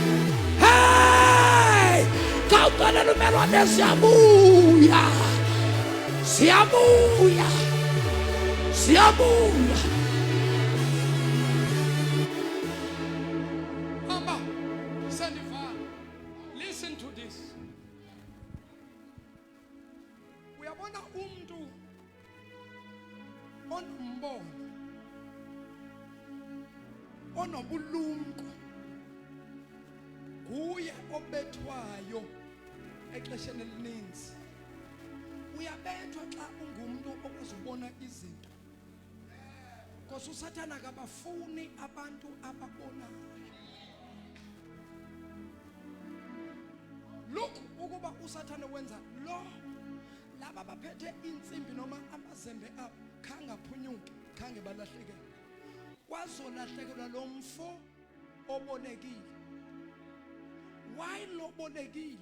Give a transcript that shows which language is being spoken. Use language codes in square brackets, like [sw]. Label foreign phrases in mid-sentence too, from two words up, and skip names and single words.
[xh] Hey, kawuqalela umelwane ziyabuya. Siyabuya. Mama, Sandiva, [en] listen to this. [xh] Uyabona umuntu onombono, onobulumko, nguye obethwayo exesheni elininzi. Uyabethwa xa ungumuntu okwazi ubona izinto. Because uSathane akabafuni abantu ababonayo. Look ukuba uSathane wenza lo laba baphethe insimbi noma amazembe abo khanga phunyuke khange balahleke. Wazolahlekelwa lo mfo obolekile. Why lo bolekile?